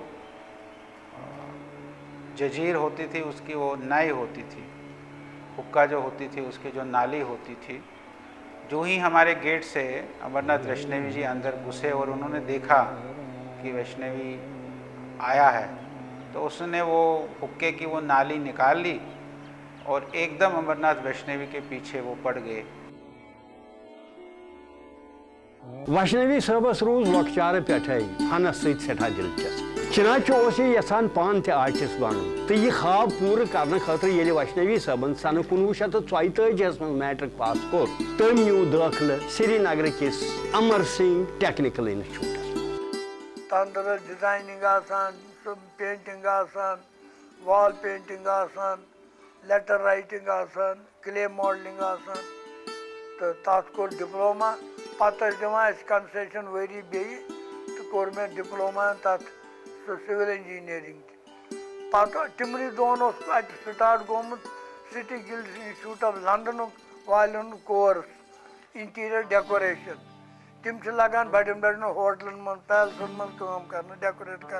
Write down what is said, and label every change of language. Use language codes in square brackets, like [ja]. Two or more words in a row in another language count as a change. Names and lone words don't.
[ur] ججیر ہوتی تھی اس کی وہ نائی ہوتی تھی, حقہ جو ہوتی تھی اس کی جو نالی ہوتی تھی, جو ہی ہمارے گیٹ سے امرناتھ ویشنوی جی اندر گھسے اور انہوں نے دیکھا کہ ویشنوی آیا ہے تو اس نے وہ حقے کی وہ نالی نکال لی اور ایک دم امرناتھ ویشنوی کے پیچھے وہ پڑ گئے. [ks] ویشنوی صٲبس روز لۄکچارٕ پٮ۪ٹھَے فنس سۭتۍ سٮ۪ٹھاہ دلچسپ. چنانچہ اوس یہِ یژھان پانہٕ تہِ آرٹسٹ بنُن تہٕ یہِ خواب پوٗرٕ کرنہٕ خٲطرٕ ییٚلہِ ویشنوی صٲبن سنہٕ 1944 منٛز میٹرک پاس کوٚر تٔمۍ نیوٗ دٲخلہٕ سری نگرٕ کِس امر سنگھ ٹیکنیکل انسٹیٹیوٹس. تندر ڈیزائننگ آسان, پینٹنگ آسان, [en] wall painting [ks] آسان, لیٹر رائٹنگ آسان, [en] clay modeling [ks] آسان تو تک کور ڈپلوما. پتہ دِوان کنسیشن ؤری بیٚیہِ تہٕ کوٚر مےٚ ڈپلوما تتھ سُہ [en] civil engineering [ks] تہِ. پتہٕ تِمنٕے دۄہن اوس اتہِ سٹارٹ گوٚمُت سٹی گلڈ انسٹیٹیوٹ آف لنڈنُک والٮ۪ن ہُنٛد کورس [en] interior decoration. [ks] تِم چھِ لگان بڑٮ۪ن بڑٮ۪ن ہوٹلن منٛز پیلسن منٛز کٲم کرنہٕ ڈیکوریٹ کرنہٕ.